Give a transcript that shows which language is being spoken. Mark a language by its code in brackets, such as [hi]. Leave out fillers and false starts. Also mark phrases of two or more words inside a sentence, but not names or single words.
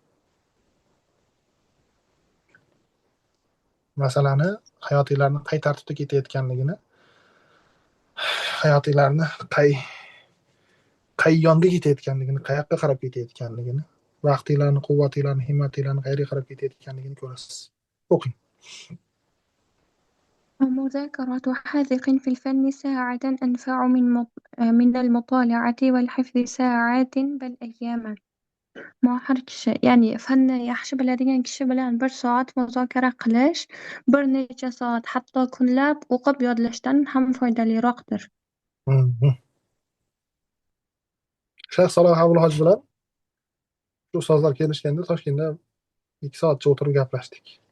[uz] Masalani hayotinglarni qay tartibda ketayotganligini, hayotinglarni qay yonga ketayotganligini, qayoqqa qarab ketayotganligini, vaqtinglarni, quvvatinglarni, himmatinglarni qayerga qarab ketayotganligini ko'rasiz. O'qing. [ar] ومذاكرة حاذق في الفن ساعة أنفع من المطالعة والحفظ ساعات بل أياما. [uz] Ma har kishi, ya'ni fanni yaxshi biladigan kishi bilan bir soat muzokara qilish bir necha soat, hatto kunlab o'qib yodlashdan ham foydaliroqdir. Shayx Saloh Abul Hoj bilan shu ustozlar kelishganda Toshkentda 2 soatcha o'tirib gaplashdik.